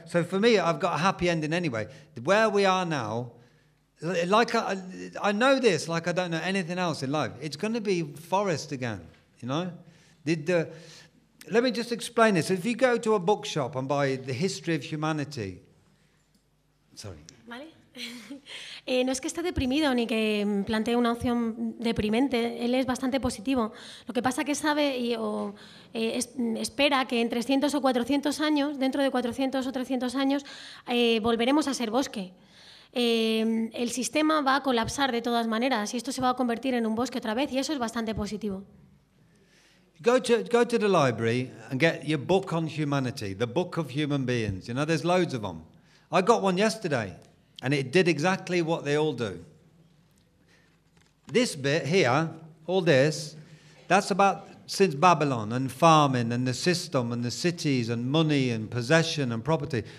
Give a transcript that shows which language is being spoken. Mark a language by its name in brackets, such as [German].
[English] So for me, I've got a happy ending anyway. Where we are now. Like I know this, like I don't know anything else in life. It's going to be forest again, you know. Let me just explain this. If you go to a bookshop and buy The History of Humanity, sorry. [Spanish] Vale. No es que esté deprimido ni que plantee una opción deprimente. Él es bastante positivo. Lo que pasa que sabe espera que en 300 o 400 años, dentro de 400 o 300 años, volveremos a ser bosque. El sistema va a colapsar de todas maneras y esto se va a convertir en un bosque otra vez y eso es bastante positivo. [English] Go to the library and get your book on humanity, the book of human beings. You know, there's loads of them. I got one yesterday and it did exactly what they all do. This bit here, all this, that's about since Babylon and farming and the system and the cities and money and possession and property.